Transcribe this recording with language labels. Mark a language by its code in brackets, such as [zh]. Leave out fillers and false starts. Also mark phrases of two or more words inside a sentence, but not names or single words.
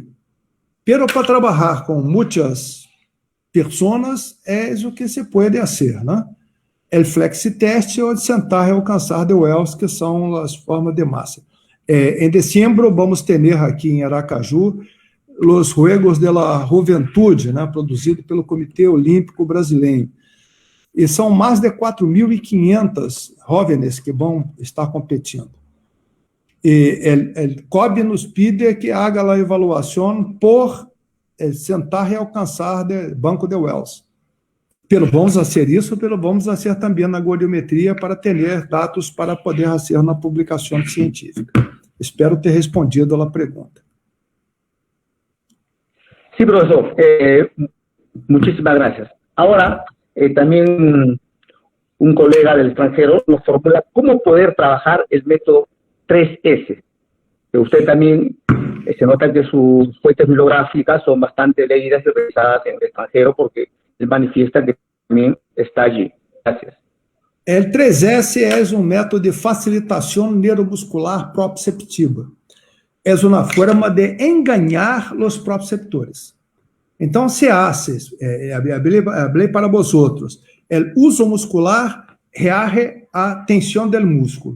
[pt] Pero para trabalhar com muitas pessoas, é o que se pode fazer, né? O flexiteste ou de sentar e alcançar de Wells, que são as formas de massa. Em dezembro, vamos ter aqui em Aracaju os Juegos de la Juventude, né, produzido pelo Comitê Olímpico Brasileiro. E são mais de 4.500 jovens que vão estar competindo. E o COB [es] nos pide que haga [pt] a avaliação por sentar e alcançar de banco de Wells. Pero vamos fazer isso, pero vamos fazer também na goniometria para ter dados para poder fazer na publicação científica. Espero ter respondido a pergunta. [es] Sí, profesor. Muchísimas gracias. Ahora, también un colega del extranjero nos formula cómo poder trabajar el método 3S. Usted también se nota que sus fuentes bibliográficas son bastante leídas y revisadas en el extranjero porque él manifiesta que también está allí. Gracias. [pt] El 3S é método de facilitação neuromuscular proprioceptiva. É uma forma de enganar os proprioceptores. Então, [es] se hace, hablei para vosotros, [pt] o uso muscular reage à tensão do músculo.